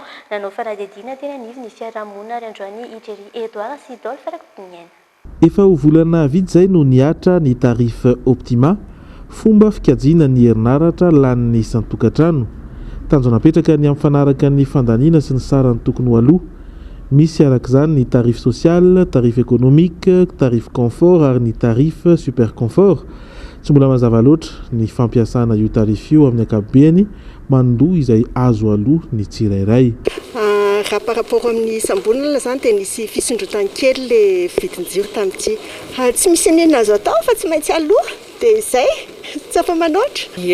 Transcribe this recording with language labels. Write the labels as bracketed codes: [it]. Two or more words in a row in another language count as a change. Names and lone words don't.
[mg] Nanao fanadihadiana teny anivon'ny fiarahamonina ary androany Idjery Edouard sy Dolphe Rakotomalala. Efa ho volana vitsy zay no niatra ny tarify optima fomba fikajiana ny herinaratra lanin'ny isan-tokantrano. Tanjona apetraka ny amin'ny fanaraka ny fandaniana sy ny sarany tokony ho aloha. Misy arak'izany ny [fr] tarif social, tarif économique, tarif confort [mg] ary ny [fr] tarif super confort. [mg] Tsy mbola mazava loatra ny fampiasana io tarif io amin'ny ankapobeny mandoa izay azo aloha ny tsirairay. Raha [fr] par rapport [mg] amin'ny isam-bolana zany dia nisy fisondrotany kely le vidin-jiro tamin'ity. Tsy misy nenina azo atao fa tsy maintsy aloha dia izay tsy afa manoatra.